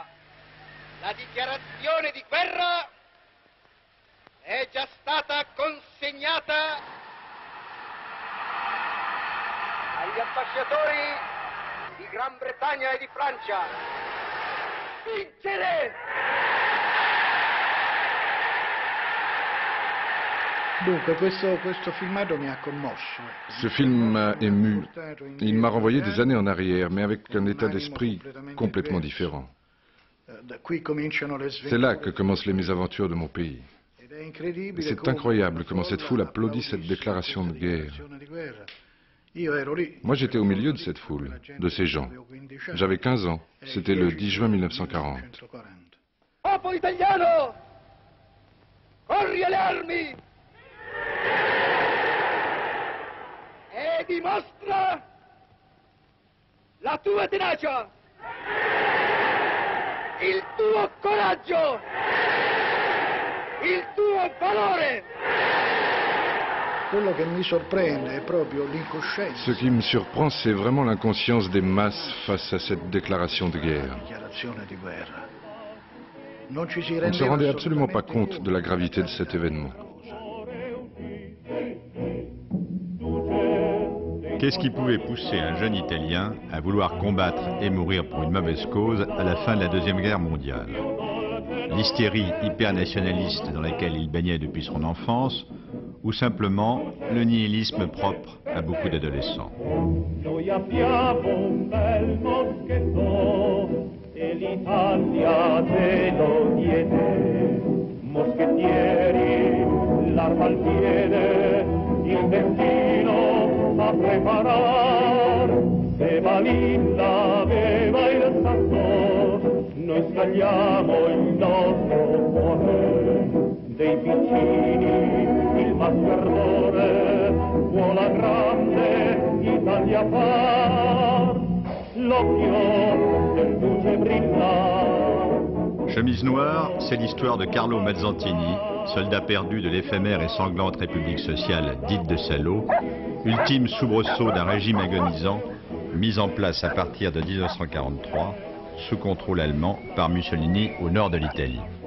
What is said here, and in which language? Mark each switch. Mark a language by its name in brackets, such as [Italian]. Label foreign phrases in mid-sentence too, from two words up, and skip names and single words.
[Italian] La dichiarazione di guerra è già stata consegnata agli ambasciatori di Gran Bretagna e di Francia. Vincere! Dunque, questo filmato mi ha commosso. [French] Ce film m'a ému. Il m'a renvoyé des années en arrière, mais avec un état d'esprit complètement différent. C'est là que commencent les mésaventures de mon pays. Et c'est incroyable comment cette foule applaudit cette déclaration de guerre. Moi, j'étais au milieu de cette foule, de ces gens. J'avais 15 ans. C'était le 10 juin 1940. [Italian] Popolo italiano, corri alle armi e dimostra la tua tenacia, il tuo coraggio, il tuo valore. Quello che mi sorprende è proprio l'incoscienza. [French] Ce qui me surprend, c'est vraiment l'inconscience des masses face à cette déclaration de guerre. On ne se rendait absolument pas compte de la gravité de cet événement. Qu'est-ce qui pouvait pousser un jeune Italien à vouloir combattre et mourir pour une mauvaise cause à la fin de la Deuxième Guerre mondiale? L'hystérie hyper-nationaliste dans laquelle il baignait depuis son enfance, ou simplement le nihilisme propre à beaucoup d'adolescents. [Italian] Noi abbiamo un bel moschetto e l'Italia ce lo diede. Moschettieri, l'arma al piede, il destino a preparar. Se Balilla aveva il santo, noi scagliamo il nostro cuore. Dei piccini il maschio ardore può la grande Italia far, l'occhio del duce brilla. [French] Chemise noire, c'est l'histoire de Carlo Mazzantini, soldat perdu de l'éphémère et sanglante République sociale dite de Salo, ultime soubresaut d'un régime agonisant mis en place à partir de 1943 sous contrôle allemand par Mussolini au nord de l'Italie.